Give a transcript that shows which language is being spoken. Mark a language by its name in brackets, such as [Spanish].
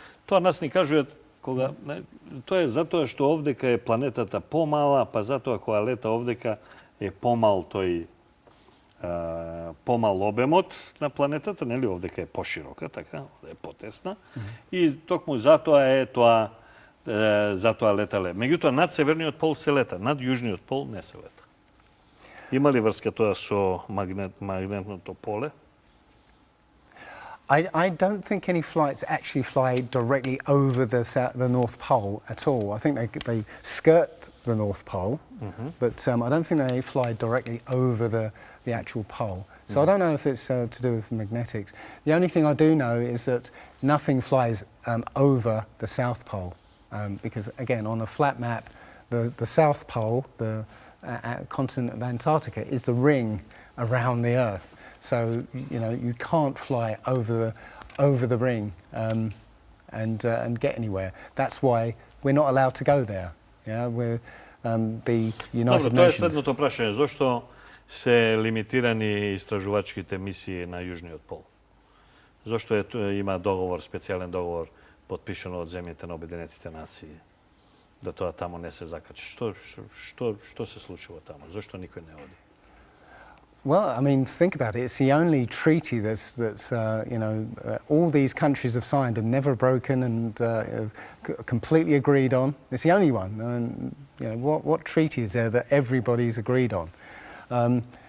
[Macedonian] Тоа нас ни кажуваат кога, тоа е затоа што овдека е планетата помала, па затоа кога лета овдека е помал тој помал обемот на планетата, нели, овдека е поширока, така, е потесна, и токму затоа е тоа, затоа летале. Меѓутоа, над северниот пол се лета, над јужниот пол не се лета. Има ли врска тоа со магнетното поле? [English] I don't think any flights actually fly directly over the North Pole at all. I think they skirt the North Pole, but I don't think they fly directly over the actual pole. So I don't know if it's to do with magnetics. The only thing I do know is that nothing flies over the South Pole, because again, on a flat map, the South Pole, the continent of Antarctica, is the ring around the Earth. So you know you can't fly over the ring and get anywhere. That's why we're not allowed to go there. Yeah, we're the United Nations. [Macedonian] Тоа е следното прашање. Зошто се лимитирани истражувачките мисии на Јужниот пол? Зошто има договор, специјален договор, потпишан од земјите на Обединетите нации, да тоа тамо не се закачи? Што се случува тамо? Зошто никој не оди? [English] Well, I mean, think about it. It's the only treaty that's all these countries have signed and never broken and completely agreed on. It's the only one. And, what treaty is there that everybody's agreed on?